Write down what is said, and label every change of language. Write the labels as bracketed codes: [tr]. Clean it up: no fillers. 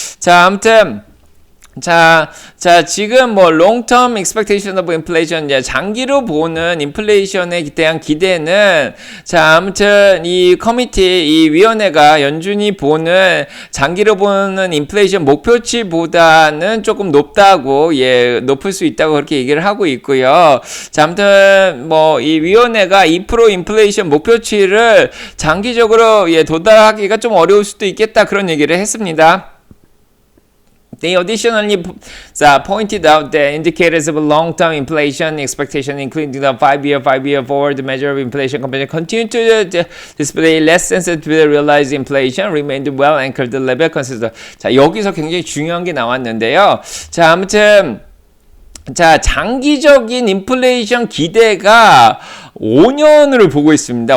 [ko] 자, 아무튼 자, 지금 뭐 [en] long-term expectation of inflation, [ko] 장기로 보는 인플레이션에 대한 기대는 자, 아무튼 이 커미티, 이 위원회가 연준이 보는 장기로 보는 인플레이션 목표치보다는 조금 높다고, 높을 수 있다고 그렇게 얘기를 하고 있고요. 자, 아무튼 뭐 이 위원회가 2% 인플레이션 목표치를 장기적으로 도달하기가 좀 어려울 수도 있겠다 그런 얘기를 했습니다. [en] They additionally pointed out the indicators of long-term inflation expectation, including the five-year forward measure of inflation component, continue to display less sensitive to the realized inflation, remained well anchored level consistent. [ko] 자, 여기서 굉장히 중요한 게 나왔는데요. 자, 아무튼 자, 장기적인 인플레이션 기대가 5년을 보고 있습니다.